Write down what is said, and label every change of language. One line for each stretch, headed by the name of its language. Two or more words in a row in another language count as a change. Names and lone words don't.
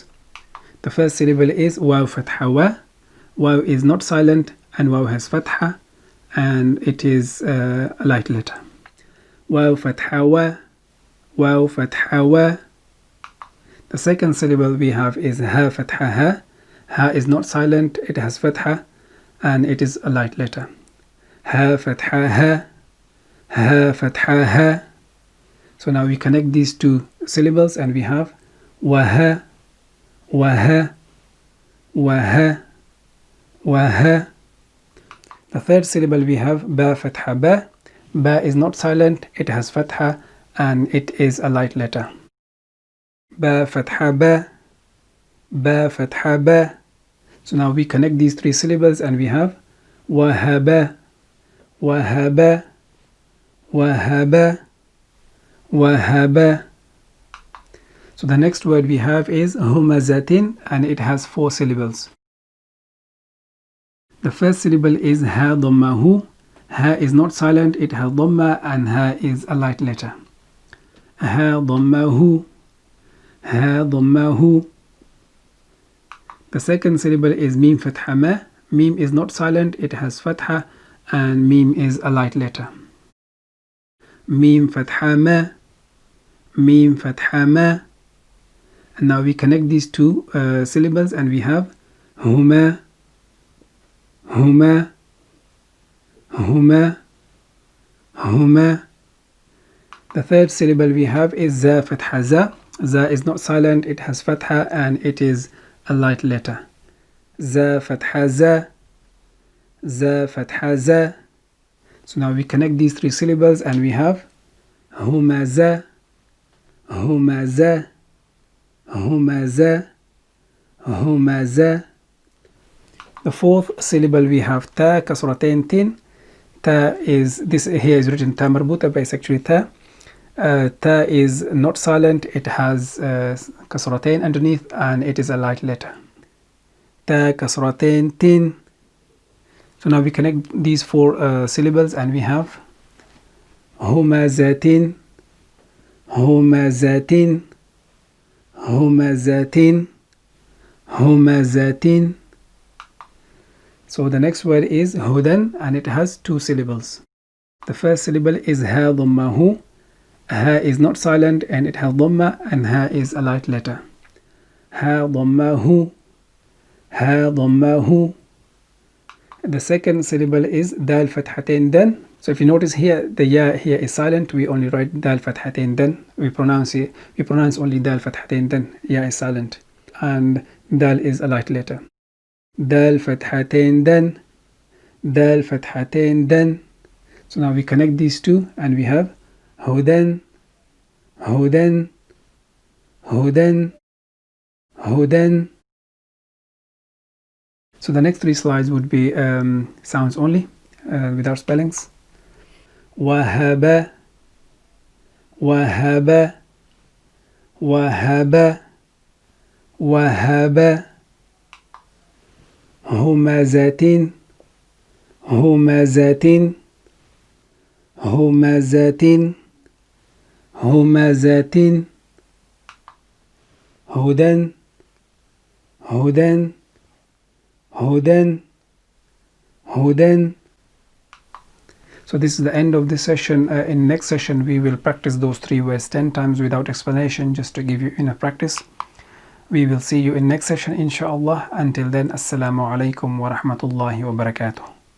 English: The first syllable is waw fatha wa. Waw is not silent, and waw has fatha, and it is a light letter.
Arabic: واو فتحة وَ، واو فتحة وَ.
English: The second syllable we have is ha fatha ha. Ha is not silent, it has fatha, and it is a light letter.
Arabic: هاء فتحة هَ، هاء فتحة هَ.
English: So now we connect these 2 syllables and we have waha, waha, waha, waha. The third syllable we have ba fatha ba. Ba is not silent, it has fatha, and it is a light letter.
Arabic: باء فتحة بَ، باء فتحة بَ.
English: So now we connect these 3 syllables and we have wahaba, wahaba, wahaba, wahaba. So the next word we have is humazatin, and it has 4 syllables. The first syllable is ha dhammahu. Ha is not silent, it has dhamma, and ha is a light letter.
Arabic: هاء ضمة هُ، هاء ضمة هُ.
English: The second syllable is mim fatha ma. Mim is not silent, it has fatha, and mim is a light letter.
Arabic: ميم فتحة مَ، ميم فتحة مَ.
English: And now we connect these 2 syllables and we have huma, huma, huma, huma. The third syllable we have is za fatha za. Za is not silent, it has fatha and it is a light letter.
Arabic: زاي فتحة زَ، زاي فتحة زَ.
English: So now we connect these three syllables and we have huma za, huma za, huma za, huma za. The fourth syllable we have ta kasratain tin. Ta is, this here is written ta marbuta, but it's actually ta. Ta is not silent, it has kasratain underneath and it is a light letter. Ta kasratain tin. So now we connect these four syllables and we have humazatin, humazatin, humazatin, humazatin. So the next word is hudan and it has two syllables. The first syllable is ha dhammahu. Ha is not silent and it has dhamma and ha is a light letter.
Arabic: هاء ضمة هُ، هاء ضمة هُ.
English: The second syllable is dal fathatain dan. So if you notice here, the ya here is silent. We only write dal fathatain dan. We pronounce only dal fathatain dan. Ya is silent and dal is a light letter.
Arabic: دال فتحتين دً، دال فتحتين دً.
English: So now we connect these two and we have hudan, hudan, hudan, hudan. So the next three slides would be sounds only, without spellings.
Arabic: وَهَبَ، وَهَبَ، وَهَبَ، وَهَبَ. هُمَزَةٍ، هُمَزَةٍ، هُمَزَةٍ، هُمَزَةٍ. هُدًى، هُدًى، هُدًى، هُدًى.
English: So this is the end of this session. In next session we will practice those three words 10 times without explanation, just to give you enough practice. We will see you in next session inshallah. Until then,
Arabic: السلام عليكم ورحمة الله وبركاته.